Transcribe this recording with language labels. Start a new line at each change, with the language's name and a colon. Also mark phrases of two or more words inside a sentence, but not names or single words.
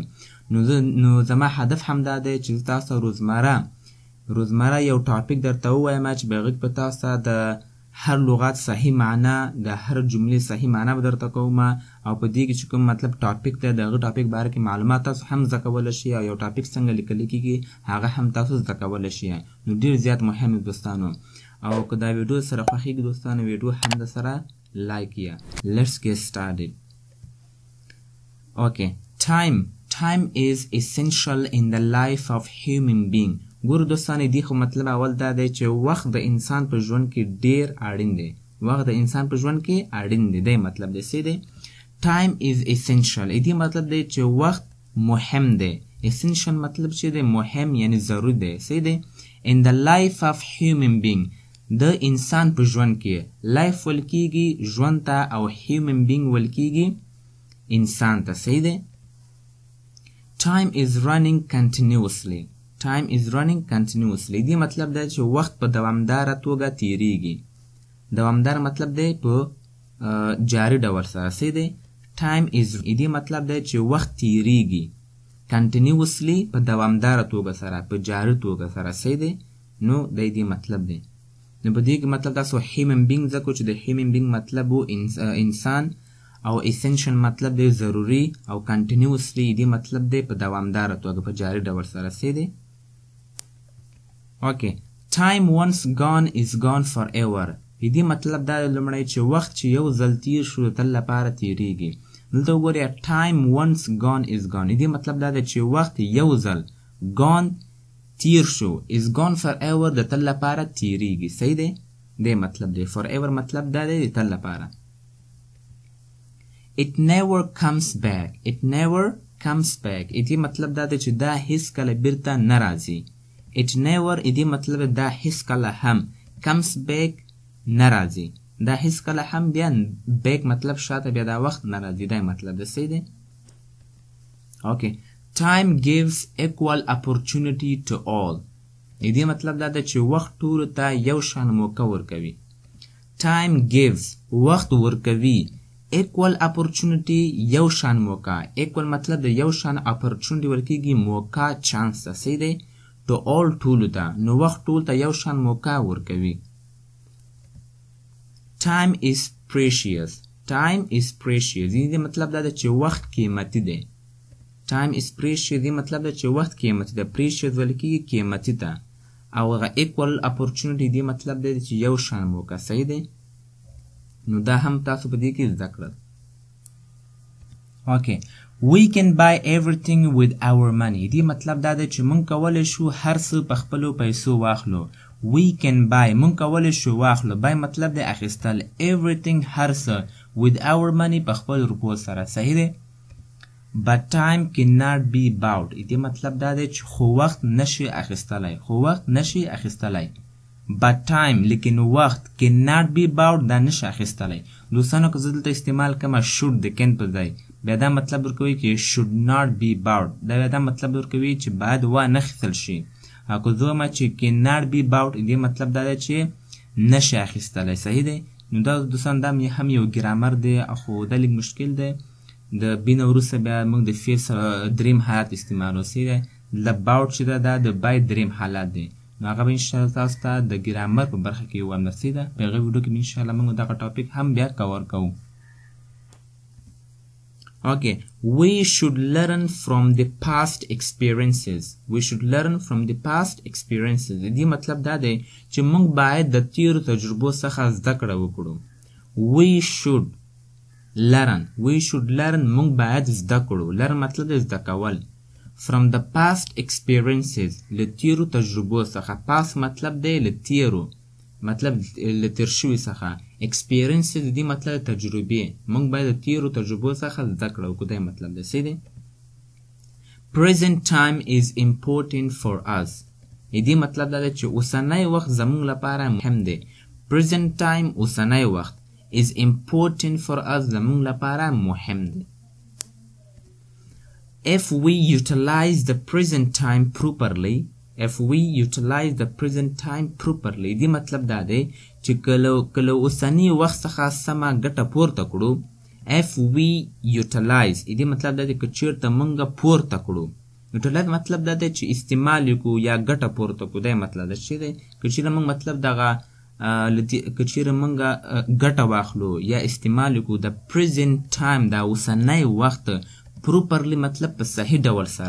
Pashto: نو زما هدف هم دا دی چې تاسو روزمره یو ټاپک درته ووایم چې په هغه کې به تاسو د هر لغت صحیح معنا د هر جملې صحیح معنا به درته کوم او په دې کې چې کوم مطلب ټاپک دی د هغه ټاپک باره کې معلومات تاسو هم زده کولی شئ او یو ټاپک څنګه لیکل کېږي هغه هم تاسو زده کولی شئ. نو ډېر زیات مهم دی دوستانو. او که دا ویډیو سره خوښېږي دوستانو ویډیو هم د سره لایک کړئ.
English: Let's get started. Okay, time is essential in the life of human being.
Pashto: ګورو دوستانو دی خو مطلب اول دا دی چې وخت د انسان په ژوند کې ډیر اړین دی. وخت د انسان په ژوند کې اړین دی. دی مطلب دی څه دی؟
English: time is essential.
Pashto: دی مطلب دی چې وخت مهم دی. essential مطلب چې دی مهم یعنی ضروري دی. څه دی؟
English: in the life of human being.
Pashto: د انسان په ژوند کې life ول کېږي ژوند ته او
English: human being
Pashto: ول کېږي انسان ته. څه دی؟
English: time is running continuously. time is running continuously.
Pashto: دی مطلب دی چې وخت په دوامداره توګه تیریږي. دوامدار مطلب دی په جاری ډول سره. څه دی؟
English: time is.
Pashto: دی مطلب دی چې وخت تیریږي continuously په دوامداره توګه سره په جاری توګه سره. څه دی؟ نو دی مطلب دی. نو په دې کې مطلب تاسو
English: human being
Pashto: ځکه چې د
English: human being
Pashto: مطلب و انسان او essential مطلب دی ضروری او continuously دی مطلب دی په دوامداره توګه په جاری ډول سره. څه دی؟
English: Okay, time once gone is gone forever.
Pashto: دی مطلب دا لومړی چې وخت چې یو ځل تیر شو د تل لپاره تیریږي. دلته وګورئ
English: time once gone is gone.
Pashto: دی مطلب دا دی چې وخت یو ځل gone تیر شو
English: is gone forever
Pashto: د تل لپاره تیریږي. صحیح دی؟ دی مطلب دی. forever مطلب دا دی د تل لپاره.
English: It never comes back. It never comes back.
Pashto: دی مطلب دا دی چې دا هیڅ کله بیرته نه راځي.
English: It never
Pashto: دی مطلب دا هیڅ کله هم
English: comes back
Pashto: نه راځي. دا هیڅ کله هم بیا back مطلب شاته بیا دا وخت نه راځي. دا مطلب د څه دی؟ Okay.
English: Time gives equal opportunity to all.
Pashto: دی مطلب دا دی چې وخت ټولو ته یو شان موقع ورکوي.
English: Time gives
Pashto: وخت ورکوي
English: equal opportunity
Pashto: یو شان موقع. equal مطلب د یو شان opportunity ورکیږي موقع چانس ته. څه دی؟
English: to all
Pashto: ټولو ته. نو وخت ټول ته یو شان موقع ورکوي.
English: time is precious. time is precious.
Pashto: دی مطلب دا دی چې وخت قیمتي دی.
English: time is precious
Pashto: دی مطلب دا چې وخت قیمتي دی. precious ول کېږي قیمتي ته او هغه
English: equal opportunity
Pashto: دی مطلب دی چې یو شان موقع. صحیح دی؟ نو دا هم تاسو په دې کې زده کړل.
English: Okay. We can buy everything with our money.
Pashto: دی مطلب دا دی چې مونږ کولی شو هر څه په خپلو پیسو واخلو.
English: We can buy
Pashto: مونږ کولی شو واخلو. buy مطلب دی اخیستل. everything هر څه
English: with our money
Pashto: په خپل روپو سره. صحیح دی؟
English: But time cannot be bought.
Pashto: دی مطلب دا دی چې خو وخت نشي اخیستلی. خو وخت نشي اخیستلی.
English: But time
Pashto: لیکن وخت
English: cannot be bought
Pashto: دا نشي اخیستلی. دوستانو که زه دلته استعمال کوم should د can په ځای بیا دا مطلب ورکوي چې
English: should not be bought.
Pashto: دا بیا دا مطلب ورکوي چې باید وانه اخیستل شي. او که زه وایم چې
English: cannot be bought
Pashto: دی مطلب دا دی چې نشي اخیستلی. صحیح دی؟ نو دا دوستان دا هم یو ګرامر دی خو دا لږ مشکل دی. د بي نه وروسته بیا موږ د فعل سره دریم حالت استعمالوو. څه دی؟ د bought چې ده دا د بای دریم حالت دی. نو هغه به انشاءالله تاسو ته د ګرامر په برخه کې ووایم. نو څه ده؟ په هغه ویډیو کې به انشاءالله موږ دغه ټاپک هم بیا کور کوو.
English: Okay. We should learn from the past experiences. We should learn from the past experiences.
Pashto: دی مطلب دا دی چې موږ باید د تیرو تجربو څخه زده کړه وکړو.
English: We should learn. We should learn
Pashto: موږ باید زده کړو. learn مطلب دی زده کول.
English: From the past experiences
Pashto: له تیرو تجربو څخه. past مطلب دی له تیرو مطلب له تیر شوي څخه. experiences دی مطلب تجربې. موږ باید د تیرو تجربو څخه زده کړه وکړو. دا مطلب دی. څه دی؟
English: Present time is important for us.
Pashto: دې مطلب دا دی چې اوسنی وخت زموږ لپاره مهم دی.
English: present time
Pashto: اوسنی وخت
English: is important for us
Pashto: زموږ لپاره مهم دی.
English: if we utilize the present time properly
Pashto: دې مطلب دا دی چې کله اوسنی وخت څخه سمه ګټه پورته کړو.
English: if we utilize
Pashto: دې مطلب دا دی که چیرته موږ پورته کړو. utilize مطلب دا دی چې استعمال وکړو یا ګټه پورته کړو. دا مطلب دا چې دی که چیرې موږ مطلب دغه که چیرې موږ ګټه واخلو یا استعمال وکړو د
English: present time
Pashto: دا اوسنی وخت properly مطلب په صحیح ډول سره.